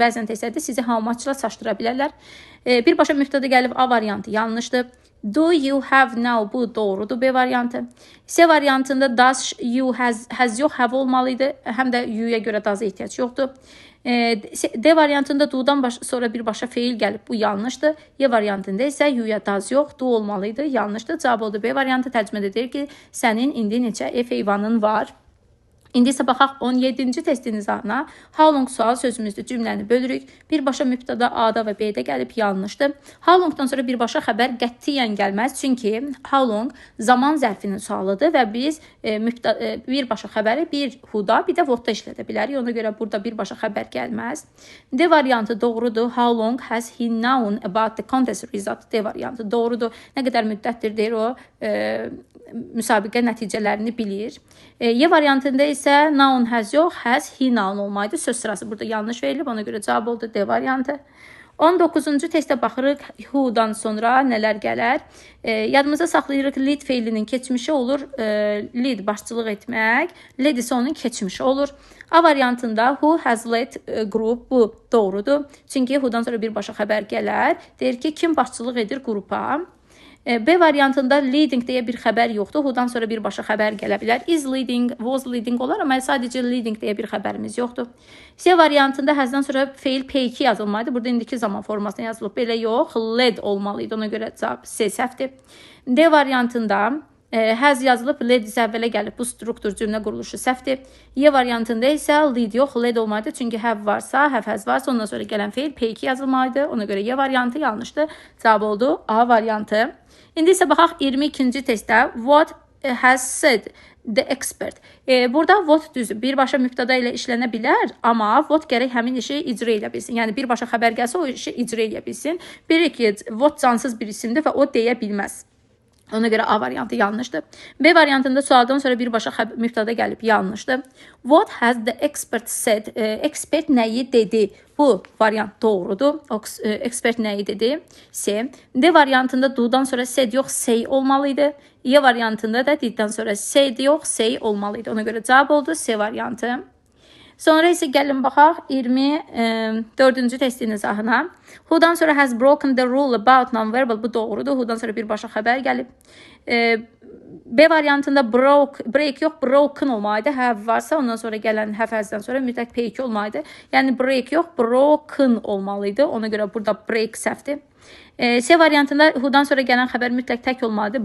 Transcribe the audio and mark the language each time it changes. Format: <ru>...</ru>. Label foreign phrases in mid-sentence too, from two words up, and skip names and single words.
<az>Bəzən testlərdə sizi</az> <en>how much-la</en> <az>çaşdıra bilərlər. Birbaşa mübtəda gəlib A variantı yanlışdır.</az> <en>Do you have now,</en> <az>bu doğrudur B variantı. C variantında</az> <en>does you has</en> <az>yox, have olmalıydı. Həm də you'ya görə does ehtiyac yoxdur. D variantında do'dan sonra birbaşa feil gəlib, bu yanlışdır. Y variantında isə you'ya does yox, do olmalıydı, yanlışdır. Cavab oldu B variantı. Tərcümədə deyir ki, sənin indi neçə ev heyvanın var? İndi isə baxaq 17-ci testin izahına.</az> <en>How long</en> <az>sual sözümüzdür, cümləni bölürük. Birbaşa mübtəda A-da və B-də gəlib yanlışdır.</az> <en>How longdan</en> <az>sonra birbaşa xəbər qətiyyən gəlməz. Çünki</az> <en>how long</en> <az>zaman zərfinin sualıdır və biz birbaşa xəbəri bir who-da, bir də what-da işlədə bilərik. Ona görə burada birbaşa xəbər gəlməz. D variantı doğrudur.</az> <en>How long has he known about the contest result?</en> <az>D variantı doğrudur. Nə qədər müddətdir deyir o müsabiqə nəticələrini bilir. Y variantında isə</az> <en>noun has</en> <az>yox,</az> <en>has he noun</en> <az>olmaydı. Söz sırası burada yanlış verilib. Ona görə cavab oldu D variantı. 19-cu testə baxırıq. Who-dan sonra nələr gələr? Yadımıza saxlayırıq. Lead feilinin keçmişi olur. Lead başçılıq etmək. Led isə onun keçmişi olur. A variantında</az> <en>who has led group,</en> <az>bu doğrudur. Çünki who-dan sonra birbaşa xəbər gələr. Deyir ki, kim başçılıq edir qrupa? B variantında leading deyə bir xəbər yoxdur. Who-dan sonra birbaşa xəbər gələ bilər.</az> <en>Is leading, was leading</en> <az>olar, amma sadəcə leading deyə bir xəbərimiz yoxdur. C variantında has-dan sonra feil P2 yazılmalıydı. Burada indiki zaman formasına yazılıb. Belə yox, led olmalıydı. Ona görə cavab C səhvdir. D variantında has yazılıb, led isə əvvələ gəlib. Bu struktur cümlə quruluşu səhvdir. Y variantında isə lead yox, led olmalıydı. Çünki have varsa,</az> <en>have has</en> <az>varsa, ondan sonra gələn feil P2 yazılmalıydı. Ona görə Y variantı yanlışdır.</az> <en>Cavab oldu A variantı. İndi isə baxaq 22-ci testdə what has said the expert.</en> <az>Burada what düzdür. Birbaşa mübtəda ilə işlənə bilər, amma what gərək həmin işi icra edə bilsin. Yəni birbaşa xəbər gəlsə o işi icra edə bilsin. Bilir ki, what cansız bir isimdir və o deyə bilməz. Ona görə A variantı yanlışdır. B variantında sualdan sonra birbaşa mübtəda gəlib yanlışdır.</az> <en>What has the expert said?</en> <az>Expert nəyi dedi? Bu variant doğrudur. Expert nəyi dedi? C. D variantında do'dan sonra said yox, say olmalıydı. Y variantında da diddən sonra said yox, say olmalıydı. Ona görə cavab oldu C variantı. Sonra isə gəlin baxaq 24-cü testin izahına. Who'dan sonra</az> <en>has broken the rule about non-verbal,</en> <az>bu doğrudur. Who'dan sonra birbaşa xəbər gəlib. B variantında break yox, broken olmalıydı. Have varsa ondan sonra gələn</az> <en>have has'dan</en> <az>sonra mütləq P2 olmalıydı. Yəni break yox, broken olmalıydı. Ona görə burada break səhvdir. C variantında who'dan sonra gələn xəbər mütləq tək olmalıydı.</az>